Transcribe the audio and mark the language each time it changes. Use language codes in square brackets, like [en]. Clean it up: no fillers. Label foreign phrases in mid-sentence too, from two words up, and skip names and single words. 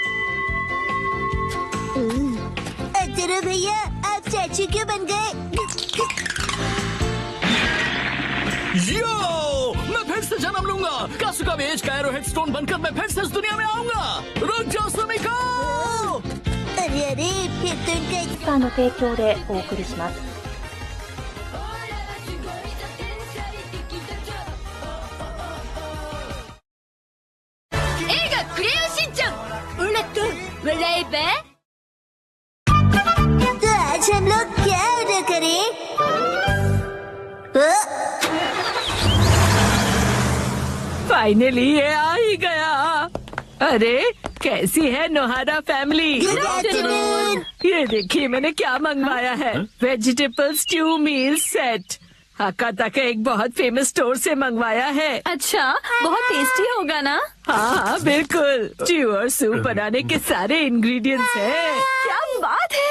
[hi] अतरो भैया, आप चाचू क्यों बन गए? यो, मैं फिर से जन्म लूंगा। कासुकाबे एज का [en] arrowhead stone [hi] बनकर मैं फिर से इस दुनिया में आऊंगा। रुक जाओ सुमिको। अरे फिर तो इनका [ja] さんの提供でお送りします。 [hi] तो आज हम लोग क्या ऑर्डर करें? फाइनली ये आ ही गया। अरे कैसी है नोहारा फैमिली? [en] Good afternoon. [hi] ये देखिए मैंने क्या मंगवाया है। [en] vegetable stew meal set. [hi] हकाता का एक बहुत [en] famous store [hi] से मंगवाया है। अच्छा, बहुत टेस्टी होगा ना? हाँ बिल्कुल, स्ट्यू और सूप बनाने के सारे इंग्रेडिएंट्स हैं। क्या बात है!